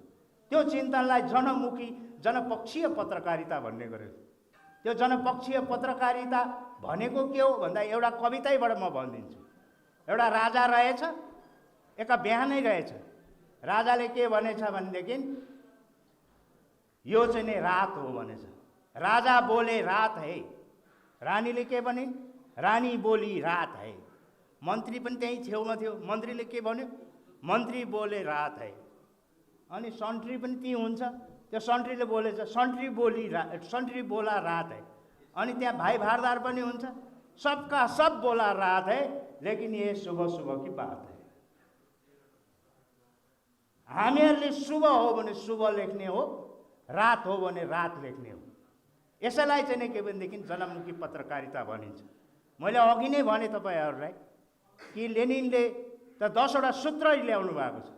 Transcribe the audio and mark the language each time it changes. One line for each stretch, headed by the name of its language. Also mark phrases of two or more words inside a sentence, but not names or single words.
Nepali: त्यो चिन्तनलाई जनमुखी जनपक्षीय पत्रकारिता भन्ने गरेको। त्यो जनपक्षीय पत्रकारिता भनेको के हो भन्दा एउटा कविताबाट म भनिदिन्छु। एउटा राजा रहेछ, एका बिहानै रहेछ। राजाले के भनेछ भनेदेखि यो चाहिँ रात हो भनेछ।
Hindi: राजा बोले रात है।
Nepali: रानीले के भने?
Hindi: रानी बोली रात है।
Nepali: मन्त्री पनि त्यही छेउमा थियो। मन्त्रीले के भन्यो?
Hindi: मन्त्री बोले रात है।
Nepali: अनि सन्ट्री पनि त्यही हुन्छ। त्यो सन्ट्रीले बोलेछ
Hindi: सन्ट्री बोला रात है।
Nepali: अनि त्यहाँ भाइ भारदार पनि हुन्छ।
Hindi: सबका सब बोला रात है, लेकिन ये सुबह सुबह की बात है।
Nepali: हामीहरूले शुभ हो भने शुभ लेख्ने हो, रात हो भने रात लेख्ने हो। यसैलाई चाहिँ के भनेदेखि जनमुखी पत्रकारिता भनिन्छ। मैले अघि नै भने तपाईँहरूलाई कि लेनिनले त 10वटा सूत्र ल्याउनु भएको छ।